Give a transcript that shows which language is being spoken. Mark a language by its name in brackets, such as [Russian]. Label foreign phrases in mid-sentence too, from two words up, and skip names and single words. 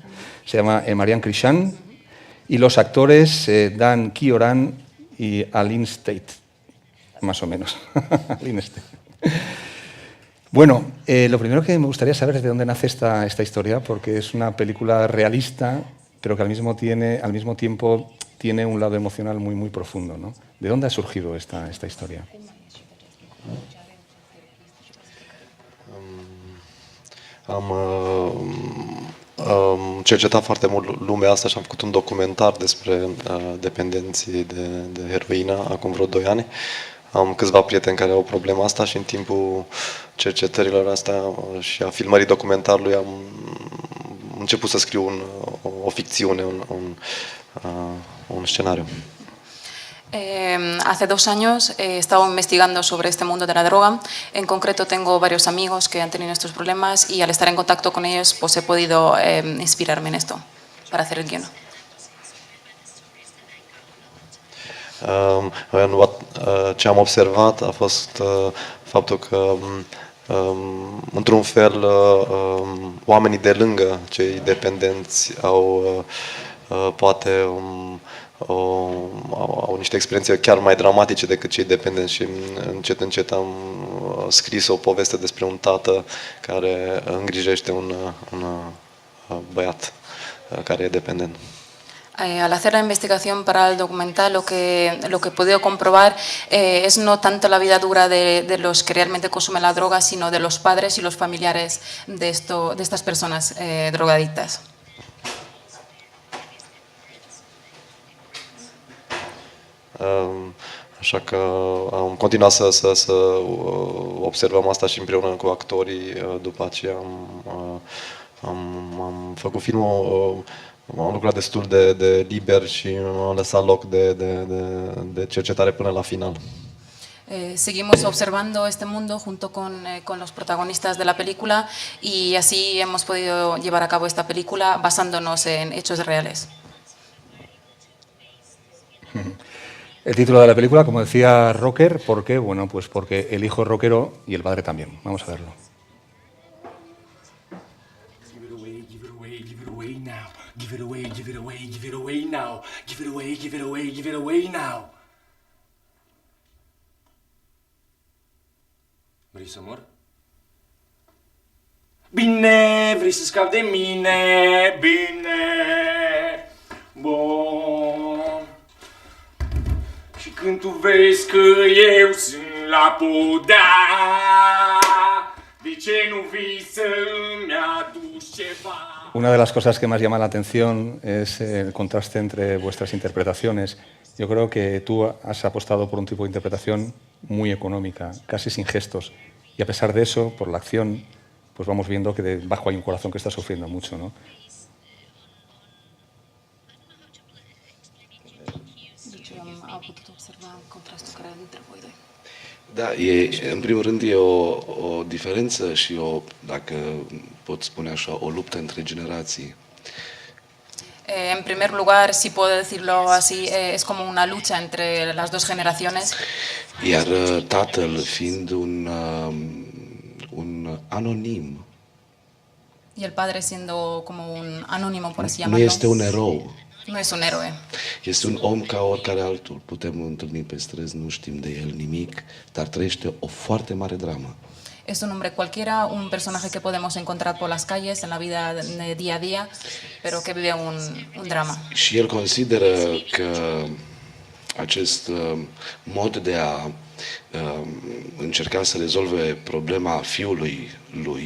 [Spanish] Se llama Marian Krishan, y los actores Dan Kioran y Aline State, más o menos. Aline State. Bueno, lo primero que me gustaría saber es de dónde nace esta historia, porque es una película realista, pero que al mismo tiempo tiene un lado emocional muy, muy profundo, ¿no? ¿De dónde ha surgido esta historia? [Romanian] Am cercetat foarte mult lumea asta și am făcut un documentar despre dependenții de heroină acum vreo 2 ani. Am câțiva prieteni care au problema asta și în timpul cercetărilor astea și a filmării documentarului am început să scriu o ficțiune, un scenariu. [Spanish] Hace 2 años he estado investigando sobre este mundo de la droga. En concreto tengo varios amigos que han tenido estos problemas y al estar en contacto con ellos pues he podido inspirarme en esto para hacer el guion. [Romanian] Ce am observat a fost faptul că într-un fel oamenii de lângă cei dependenți au poate au niște experiențe chiar mai dramatice decât cei dependenți și încet, încet am scris o poveste despre un tată care îngrijește un băiat care e dependent. [Spanish] Al hacer la investigación para el documental lo que he podido comprobar es no tanto la vida dura de los que realmente consumen la droga, sino de los padres y los familiares de estas personas drogadictas. [Romanian] Așa că am continuat să observăm asta și împreună cu actorii. După aceea am făcut filmul, am lucrat destul de liber și am lăsat loc de cercetare până la final. [Spanish] Seguimos observando este mundo junto con los protagonistas de la película y así hemos podido llevar a cabo esta película basándonos en hechos reales. El título de la película, como decía, Rocker, ¿por qué? Bueno, pues porque el hijo es rockero y el padre también. Vamos a verlo. [English] Give it away, give it away, give it away now. Give it away, give it away, give it away now. Give it away, give it away, give it away now. [Romanian] Vrei să mor? Bine, vrei să scapi de mine? Bine, bun. Și când tu vezi că eu sunt la podea, de ce nu vii să-mi aduci ceva? [Spanish] Una de las cosas que más llama la atención es el contraste entre vuestras interpretaciones. Yo creo que tú has apostado por un tipo de interpretación muy económica, casi sin gestos. Y a pesar de eso, por la acción, pues vamos viendo que debajo hay un corazón que está sufriendo mucho, ¿no? [Romanian] Da, în primul rând e o diferență și dacă pot spune așa, o luptă între generații. [Spanish] En primer lugar, si puedo decirlo así, es como una lucha entre las dos generaciones. [Romanian] Iar tatăl fiind un anonim. [Spanish] Y el padre siendo como un anónimo, por así llamarlo. [Romanian] Nu este un erou. [Spanish] No es un héroe. [Romanian] Este un om ca oricare altul. Putem întâlni pe străzi, nu știm de el nimic, dar trăiește o foarte mare dramă. [Spanish] Es un hombre cualquiera, un personaje que podemos encontrar por las calles en la vida de día a día, pero que vive un drama. [Romanian] Și el consideră că acest mod de a încerca să rezolve problema fiului lui.